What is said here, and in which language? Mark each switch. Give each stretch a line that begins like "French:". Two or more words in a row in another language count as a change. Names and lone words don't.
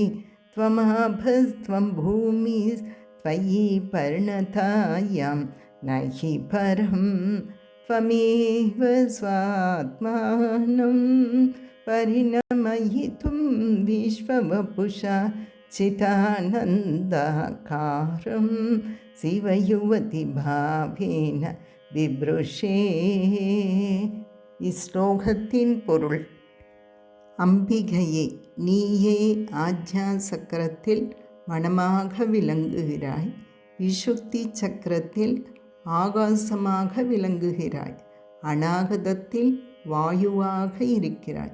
Sanskrit: त्वमाभस्त्वं भूमिस्त्वयि परिणतायां नहि परं त्वमेव स्वात्मानं परिणमयितुं विश्ववपुषा चिदानन्दकारं शिवयुवतिभावेन बिभृशे.
Tamil: இஸ்லோகத்தின் பொருள். அம்பிகையே, நீயே ஆஜ்ஞா சக்கரத்தில் மனமாக விளங்குகிறாய். விசுத்தி சக்கரத்தில் ஆகாசமாக விளங்குகிறாய். அநாகதத்தில் வாயுவாக இருக்கிறாய்.